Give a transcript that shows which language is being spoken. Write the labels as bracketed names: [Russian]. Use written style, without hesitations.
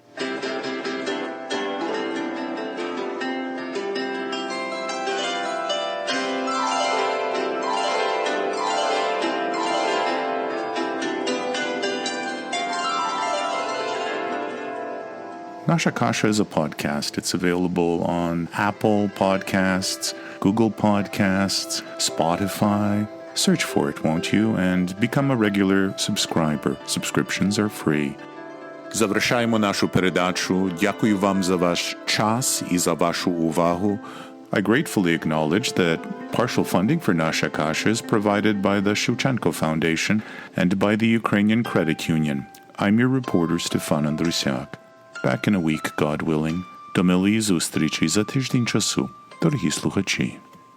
[English] Nasha Kasha is a podcast. It's available on Apple Podcasts, Google Podcasts, Spotify. Search for it, won't you? And become a regular subscriber. Subscriptions are free. [Ukrainian] Завершаємо нашу передачу. Дякую вам за ваш час і за вашу увагу. [English] I gratefully acknowledge that partial funding for Nasha Kasha is provided by the Shevchenko Foundation and by the Ukrainian Credit Union. I'm your reporter, Stefan Andrusiak. Back in a week, God willing. [Ukrainian] До милої зустрічі за тиждень часу, дорогі слухачі.